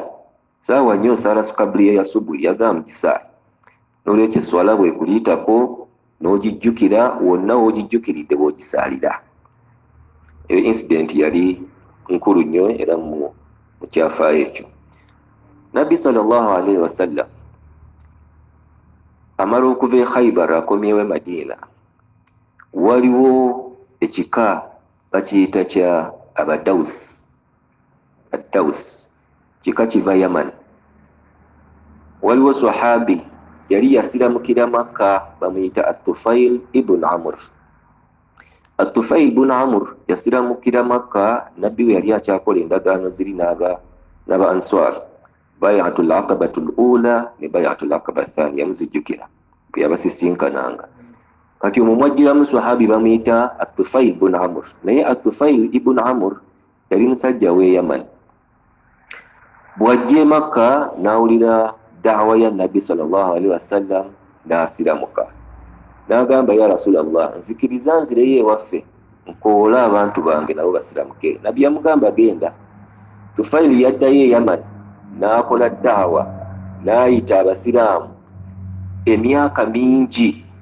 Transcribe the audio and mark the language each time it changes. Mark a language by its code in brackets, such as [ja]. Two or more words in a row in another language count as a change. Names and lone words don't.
[lg] Saawa nnyo osaala kabuliya ya subuhi, yagamba mugisaale. N'olwekyo esswala bw'ekuliyitako n'ogijjukira, wonna w'ogijjukiridde bw'ogisaalira. Eyo incident yali nkulu nnyo era mu kyafaayo ekyo. Nabbi [ar] صلى الله عليه وسلم [lg] amala okuva e Khaybar akomyewo e Madiina, waliwo ekika bakiyita kya Abadawusi. Adawusi kika kiva Yaman. Waliwo sahabi yali yasiramukira Makka, bamuyita At-Tufail ibn Amr. At-Tufail ibn Amr yasiramukira Makka, nabbi we yali akyakola endagaano ziri n'aba Answar, [ar] بيعة العقبة الأولى [lg] ne [ar] بيعة العقبة الثانية, [lg] muzijjukira bwe yabasisinkananga. Kati omumwajjiramu sahabi bamuyita At-Tufail ibn Amr, naye At-Tufail ibn Amr yali musajja w'e Yaman. Bw'ajja e Makka n'awulira da'wa ya Nabbi [ar] صلى الله عليه وسلم [lg] n'asiramuka. N'agamba, [ar] يا رسول الله, [lg] nzikiriza nzireyo ewaffe nkoola abantu bange nabo basiramuke. Nabbi yamugamba, genda. Tufaili yaddayo e Yaman n'akola da'wa, n'ayita abasiraamu emyaka mingi.